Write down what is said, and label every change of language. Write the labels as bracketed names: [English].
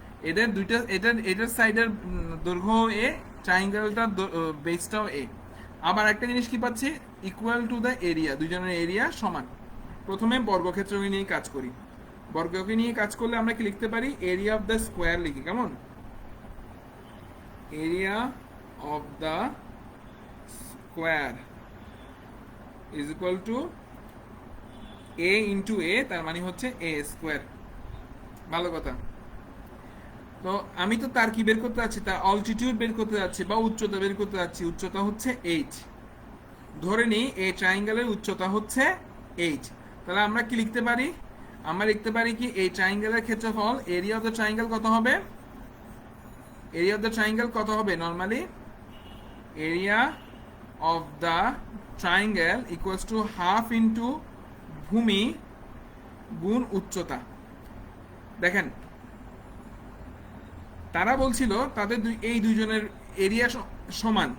[Bangla] এদের দুইটা এটার সাইডের দৈর্ঘ্য এ, ট্রায়াঙ্গেলটার বেসটাও এ। আবার একটা জিনিস কি পাচ্ছি, ইকুয়াল টু দ্য এরিয়া, দুজনের এরিয়া সমান। প্রথমে বর্গক্ষেত্রকে নিয়ে কাজ করি। বর্গকে নিয়ে কাজ করলে আমরা কি লিখতে পারি? এরিয়া অফ দ্য স্কোয়ার লিখি। কেমন? [English] area of the square is equal to a into a, [Bangla] তার মানে হচ্ছে a স্কোয়ার। ভালো কথা। তো আমি তো তার কি বের করতে যাচ্ছি? তার অল্টিটিউড বের করতে যাচ্ছি বা উচ্চতা বের করতে যাচ্ছি। উচ্চতা হচ্ছে h। ধরে নিই এই ট্রায়াঙ্গেলের উচ্চতা হচ্ছে h। তাহলে আমরা কি লিখতে পারি? আমরা লিখতে পারি কি এই ট্রায়াঙ্গেলের ক্ষেত্রফল, এরিয়া অফ দ্য ট্রায়াঙ্গেল কত হবে? এরিয়া অফ দ্য ট্রায়াঙ্গেল কত হবে? [English] normally area of the triangle equals to half into [Bangla] ভূমি গুণ উচ্চতা। দেখেন তারা বলছিল তাদের এই দুইজনের এরিয়া সমান।